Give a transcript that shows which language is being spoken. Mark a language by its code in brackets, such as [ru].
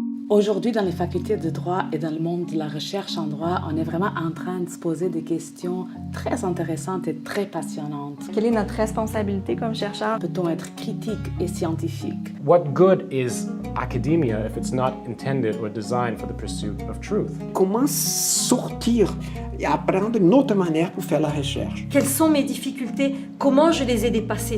[fr] Aujourd'hui, dans les facultés de droit et dans le monde de la recherche en droit, on est vraiment en train de se poser des questions très intéressantes et très passionnantes. Quelle est notre responsabilité comme chercheur? Peut-on être critique et scientifique? [en] What good is academia if it's not intended or designed for the pursuit of truth? [fr] Comment sortir et apprendre une autre manière pour faire la recherche? Quelles sont mes difficultés? Comment je les ai dépassées?